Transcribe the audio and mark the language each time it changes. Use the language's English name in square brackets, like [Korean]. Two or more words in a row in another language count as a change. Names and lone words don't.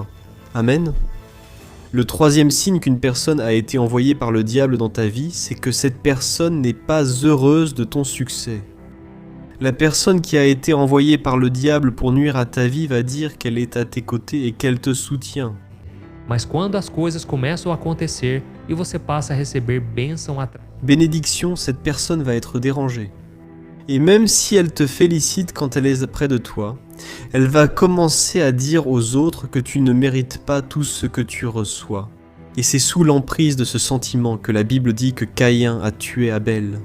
[French] Amen. Le troisième signe qu'une personne a été envoyée par le diable dans ta vie, c'est que cette personne n'est pas heureuse de ton succès. La personne qui a été envoyée par le diable pour nuire à ta vie va dire qu'elle est à tes côtés et qu'elle te soutient. [Portuguese] Mas quando as coisas começam a acontecer e você passa a receber bênção atrás. [French] Bénédiction, cette personne va être dérangée. Et même si elle te félicite quand elle est près de toi, elle va commencer à dire aux autres que tu ne mérites pas tout ce que tu reçois. Et c'est sous l'emprise de ce sentiment que la Bible dit que Caïn a tué Abel.